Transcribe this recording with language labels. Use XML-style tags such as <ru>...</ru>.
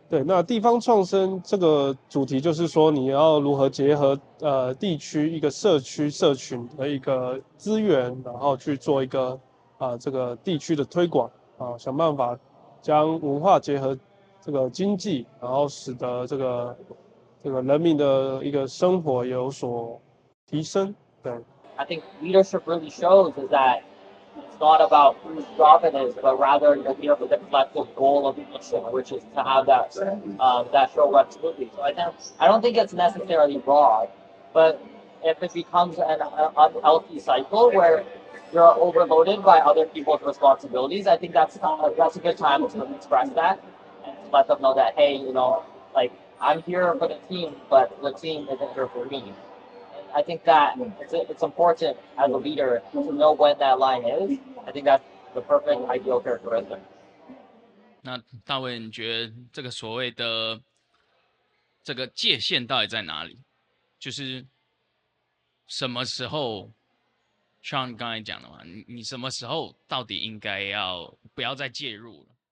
<zh>对，那地方创生这个主题就是说，你要如何结合地区一个社区社群的一个资源，然后去做一个这个地区的推广想办法将文化结合这个经济，然后使得这个人民的一个生活有所提升。对。</zh> <en>I think leadership really shows is that it's not about whose job it is, but rather you're here with the collective goal of the mission, which is to have that show run smoothly. So I don't think it's necessarily broad, but if it becomes an unhealthy cycle where you're overloaded by other people's responsibilities, I think that's a good time to express that and to let them know that, hey, like I'm here for the team, but the team isn't here for me. I think that it's important as a leader to know when that line is. I think that's the perfect ideal characteristic.</en> <zh>那大卫，你觉得这个所谓的这个界限到底在哪里？就是什么时候，像刚才讲的嘛，你什么时候到底应该要不要再介入了？</zh>